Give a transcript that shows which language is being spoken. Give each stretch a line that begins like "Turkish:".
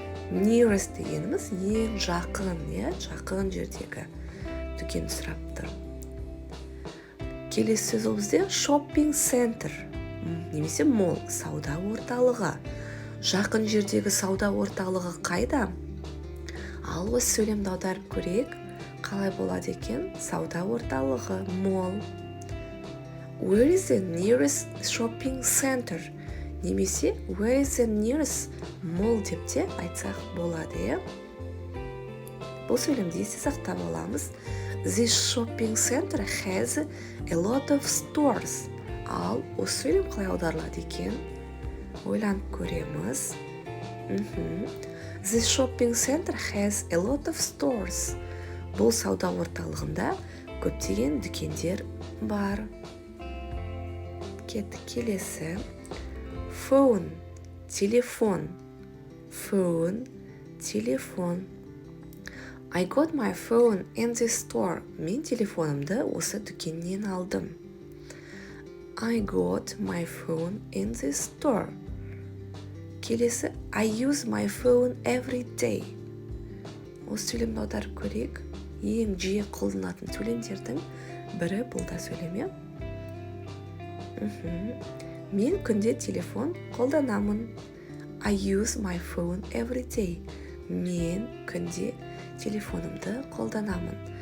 Kazakh: Nearest дегеніміз ең жақын, жақын жердегі дүкен сұрап тұр. Келесі сөз ол бізде shopping center, немесе mall, сауда орталығы. Жақын жердегі сауда орталығы қайда? Ал осы сөйлемді аударып көрейік. Қалай болады екен? Сауда орталығы,
English: mall. Where is the nearest shopping center?
Kazakh: немесе
English: where is the nearest mall
Kazakh: деп те айтсақ болады, иә. Бұл сөйлемді есте сақтап аламыз.
English: This shopping center has a lot of stores.
Kazakh: Ал осы сөйлем қалай аударылады екен? Ойланып көреміз.
English: This shopping center has a lot of stores.
Kazakh: Бұл сауда орталығында көптеген дүкендер бар. Кеттік келесі. Phone, телефон.
English: Phone, телефон. I got my phone in the store.
Kazakh: Мен телефонымды осы дүкеннен алдым.
English: I got my phone in the store. Келесі, I use my phone every day.
Kazakh: Осы сөйлемді аударып көрейік. Ең жиі қолданатын сөйлемдердің бірі бұл да сөйлеме. Мен күнде телефон қолданамын.
English: I use my phone every day.
Kazakh: Мен күнде телефонымды қолданамын.